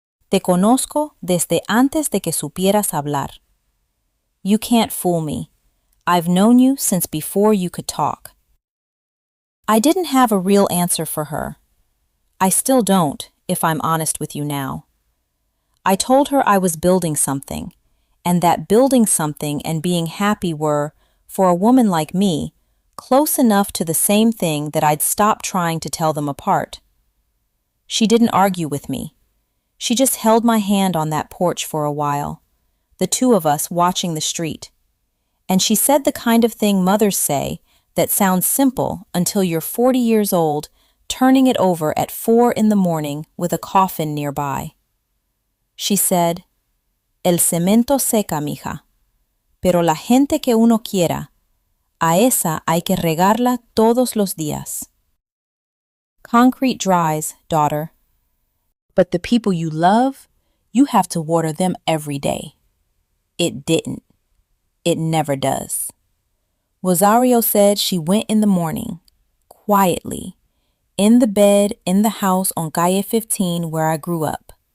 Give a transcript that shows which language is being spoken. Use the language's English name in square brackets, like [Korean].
[Spanish] Te conozco desde antes de que supieras hablar. [English] You can't fool me. I've known you since before you could talk. I didn't have a real answer for her. I still don't, if I'm honest with you now. I told her I was building something, and that building something and being happy were, for a woman like me, close enough to the same thing that I'd stop trying to tell them apart. She didn't argue with me. She just held my hand on that porch for a while, the two of us watching the street. And she said the kind of thing mothers say that sounds simple until you're 40 years old, turning it over at 4 in the morning with a coffin nearby. She said, [Spanish] El cemento seca, mija, pero la gente que uno quiera, a esa hay que regarla todos los días. [English] Concrete dries, daughter. But the people you love, you have to water them every day. It didn't. It never does. Rosario said she went in the morning, quietly, in the bed in the house on Calle 15 where I grew up.